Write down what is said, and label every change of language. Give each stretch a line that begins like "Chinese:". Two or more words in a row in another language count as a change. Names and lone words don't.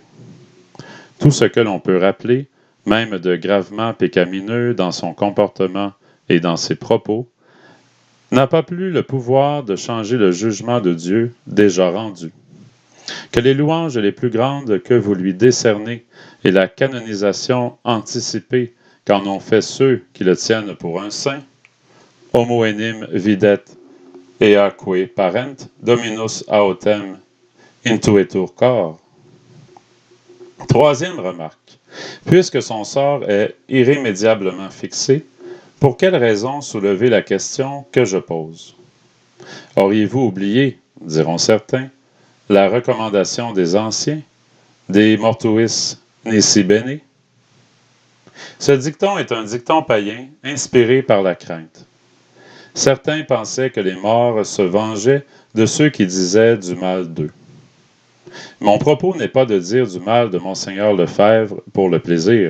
French: Tout ce que l'on peut rappeler, même de gravement pécamineux dans son comportement et dans ses propos, n'a pas plus le pouvoir de changer le jugement de Dieu déjà rendu. Que les louanges les plus grandes que vous lui décernez et la canonisation anticipée qu'en ont fait ceux qui le tiennent pour un saint,
Latin: homo enim videt eaque parent dominus autem intuitur cor.
French: Troisième remarque. Puisque son sort est irrémédiablement fixé, pour quelle raison soulever la question que je pose? Auriez-vous oublié, diront certains, la recommandation des anciens,
Latin: des mortuis nisi bene?
French: Ce dicton est un dicton païen inspiré par la crainte. Certains pensaient que les morts se vengeaient de ceux qui disaient du mal d'eux. Mon propos n'est pas de dire du mal de Monseigneur Lefebvre pour le plaisir.